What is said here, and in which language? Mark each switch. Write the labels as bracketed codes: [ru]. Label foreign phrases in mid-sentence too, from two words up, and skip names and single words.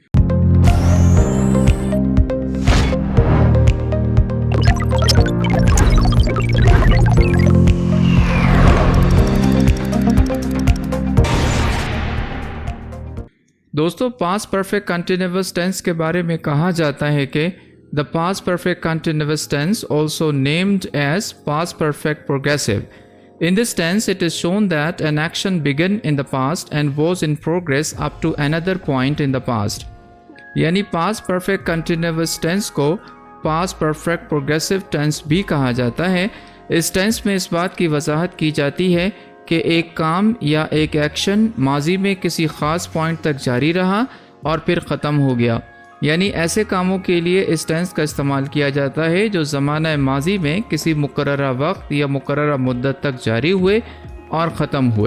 [en] दोस्तों, past perfect continuous tense [hi] के बारे में कहा जाता है कि [en] the past perfect continuous tense also named as past perfect progressive. In this tense, it is shown that an action began in the past and was in progress up to another point in the past. [hi] यानी [en] past perfect continuous tense [hi] को [en] past perfect progressive tense [hi] भी कहा जाता है। इस tense में इस बात की वजाहत की जाती है कि एक काम या एक एक्शन माजी में किसी ख़ास पॉइंट तक जारी रहा और फिर ख़त्म हो गया। यानी ऐसे कामों के लिए इस टेंस का इस्तेमाल किया जाता है जो ज़माना माजी में किसी मुकर्ररा वक्त या मुकर्ररा मुद्दत तक जारी हुए और ख़त्म हुए।